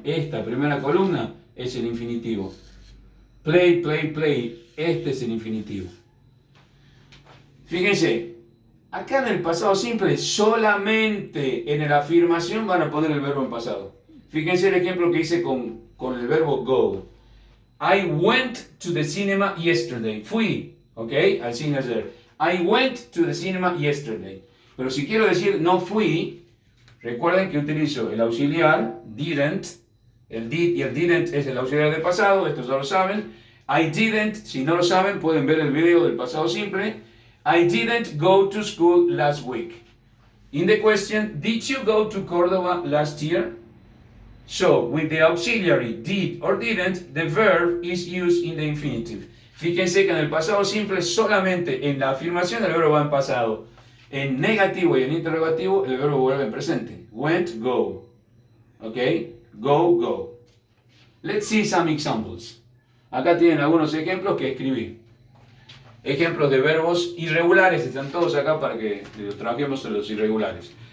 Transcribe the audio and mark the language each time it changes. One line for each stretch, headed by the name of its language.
Spanish: Esta primera columna es el infinitivo.
English: Play, play, play.
Spanish: Este es el infinitivo. Fíjense, acá en el pasado simple, solamente en la afirmación van a poner el verbo en pasado. Fíjense el ejemplo que hice con el verbo go.
English: I went to the cinema yesterday.
Spanish: Fui, ¿ok? Al cine ayer.
English: I went to the cinema yesterday.
Spanish: Pero si quiero decir no fui, recuerden que utilizo el auxiliar, didn't. El did y el didn't es el auxiliar del pasado, esto ya lo saben.
English: I didn't,
Spanish: si no lo saben, pueden ver el video del pasado simple.
English: I didn't go to school last week. In the question, did you go to Córdoba last year? So, with the auxiliary did or didn't, the verb is used in the infinitive.
Spanish: Fíjense que en el pasado simple solamente en la afirmación el verbo va en pasado. En negativo y en interrogativo el verbo vuelve en presente.
English: Went, go. ¿Ok? Go, go. Let's see some examples.
Spanish: Acá tienen algunos ejemplos que escribí. Ejemplos de verbos irregulares, están todos acá para que los trabajemos en los irregulares.